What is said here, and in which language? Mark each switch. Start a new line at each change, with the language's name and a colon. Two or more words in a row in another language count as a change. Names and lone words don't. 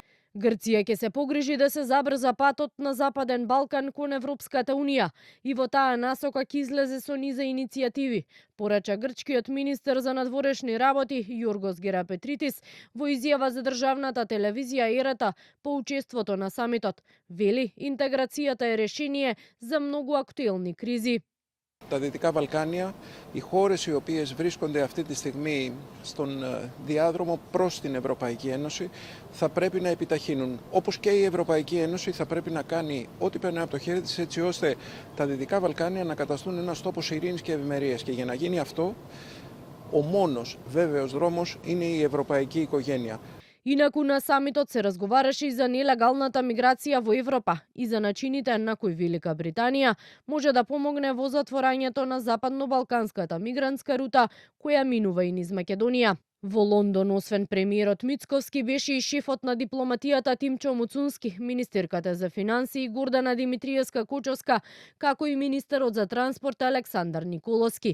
Macedonian: Грција ќе се погрижи да се забрза патот на Западен Балкан кон Европската Унија и во таа насока ќе излезе со низа иницијативи, порача грчкиот министер за надворешни работи Јоргос Герапетритис во изјава за државната телевизија Ерата по учеството на самитот. Вели, интеграцијата е решение за многу актуелни кризи.
Greek: Τα Δυτικά Βαλκάνια, οι χώρες οι οποίες βρίσκονται αυτή τη στιγμή στον διάδρομο προς την Ευρωπαϊκή Ένωση θα πρέπει να επιταχύνουν. Όπως και η Ευρωπαϊκή Ένωση θα πρέπει να κάνει ό,τι περνάει από το χέρι της έτσι ώστε τα Δυτικά Βαλκάνια να καταστούν ένας τόπος ειρήνης και ευημερίας. Και για να γίνει αυτό, ο μόνος βέβαιος δρόμος είναι η ευρωπαϊκή οικογένεια.
Macedonian: Инаку на самитот се разговараше и за нелегалната миграција во Европа и за начините на кои Велика Британија може да помогне во затворањето на западно-балканската мигрантска рута која минува и низ Македонија. Во Лондон, освен премиерот Мицковски, беше и шефот на дипломатијата Тимчо Муцунски, министерката за финансии Гордана Димитриевска-Кочовска, како и министерот за транспорт Александар Николовски.